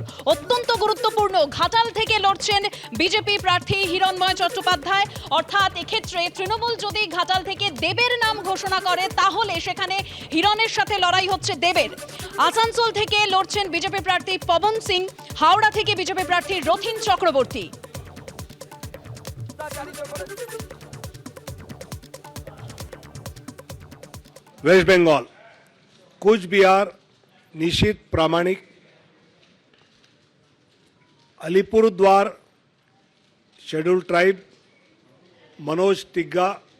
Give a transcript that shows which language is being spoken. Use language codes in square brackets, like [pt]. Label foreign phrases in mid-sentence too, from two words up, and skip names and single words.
[bn] অত্যন্ত গুরুত্বপূর্ণ, ঘাটাল থেকে লড়ছেন বিজেপি প্রার্থী হিরণময় চট্টোপাধ্যায়। অর্থাৎ এক্ষেত্রে তৃণমূল যদি ঘাটাল থেকে দেবের নাম ঘোষণা করে, তাহলে সেখানে হিরণের সাথে লড়াই হচ্ছে দেবের। আসানসোল থেকে লড়ছেন বিজেপি প্রার্থী পবন সিং। হাওড়া থেকে বিজেপি প্রার্থী রথিন চক্রবর্তী। [hi] वेस्ट बंगाल कूच बिहार निशीथ प्रामाणिक, अलीपुरद्वार [en] Schedule Tribe [hi] मनोज टिग्गा,